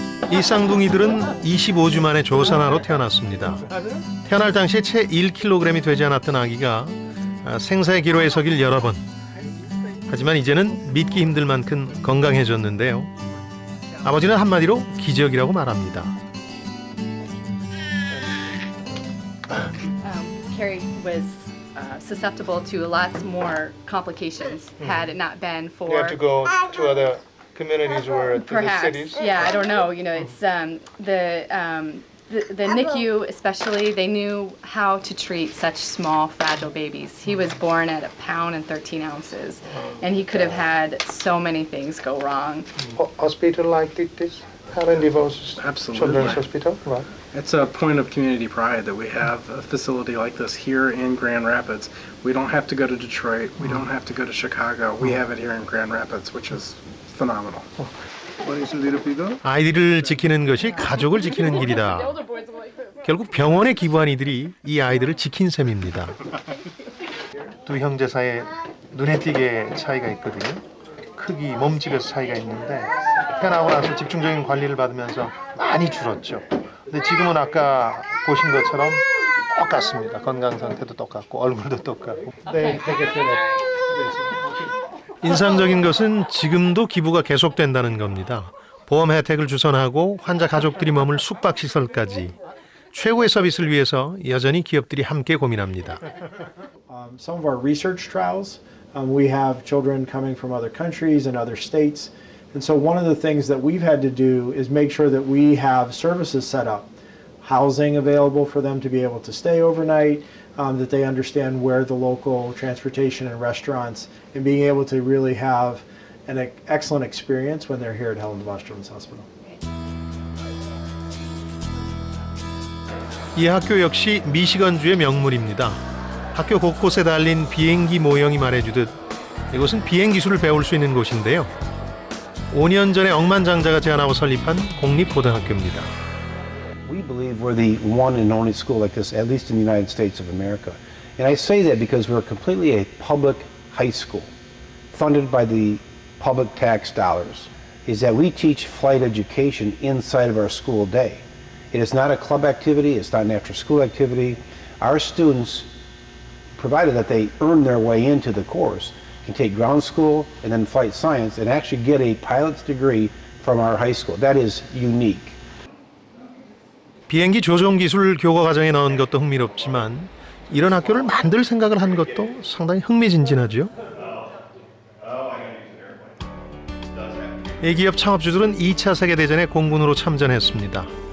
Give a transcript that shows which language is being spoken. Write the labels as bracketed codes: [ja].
[ko] 이 쌍둥이들은 25주 만에 조산아로 태어났습니다. 태어날 당시에 채 1kg이 되지 않았던 아기가 생사의 기로에 서길 여러 번. 하지만 이제는 믿기 힘들 만큼 건강해졌는데요. 아버지는 한마디로 기적이라고 말합니다. [en] Carrie was susceptible to lots more complications had it not been for. You have to go to other communities or to Perhaps, the cities. yeah, I don't know. It's the NICU especially. They knew how to treat such small, fragile babies. He was born at 1 pound and 13 ounces, and he could have had so many things go wrong. Hospital like this, Helen DeVos Absolutely. Children's Hospital, right? It's a point of community pride that we have a facility like this here in Grand Rapids. We don't have to go to Detroit. We don't have to go to Chicago. We have it here in Grand Rapids, which is phenomenal. [ko] 아이들을 지키는 것이 가족을 지키는 길이다. 결국 병원에 기부한 이들이 이 아이들을 지킨 셈입니다. 두 형제 사이에 눈에 띄게 차이가 있거든요. 크기, 몸집에서 차이가 있는데 태어나고 나서 집중적인 관리를 받으면서 많이 줄었죠. 근데 지금은 아까 보신 것처럼 똑같습니다. 건강 상태도 똑같고 얼굴도 똑같고. 인상적인 것은 지금도 기부가 계속된다는 겁니다. 보험 혜택을 주선하고 환자 가족들이 머물 숙박시설까지 최고의 서비스를 위해서 여전히 기업들이 함께 고민합니다. [en] Some of our research trials, we have children coming from other countries and other states. And so one of the things that we've had to do is make sure that we have services set up, housing available for them to be able to stay overnight, that they understand where the local transportation and restaurants, and being able to really have an excellent experience when they're here at Helen DeVos Children's Hospital. [ko] 이 학교 역시 미시건주의 명물입니다. 학교 곳곳에 달린 비행기 모형이 말해주듯 이곳은 비행 기술을 배울 수 있는 곳인데요. 5년 전에 억만장자가 제안하고 설립한 공립고등학교입니다. [en] We believe we're the one and only school like this, at least in the United States of America. And I say that because we're completely a public high school, funded by the public tax dollars, is that we teach flight education inside of our school day. It is not a club activity, it's not an after-school activity. Our students, provided that they earn their way into the course, can take ground school and then flight science and actually get a pilot's degree from our high school. That is unique. [ko] 비행기 조종 기술 교과 과정에 넣은 것도 흥미롭지만 이런 학교를 만들 생각을 한 것도 상당히 흥미진진하죠. 이 기업 창업주들은 2차 세계대전에 공군으로 참전했습니다.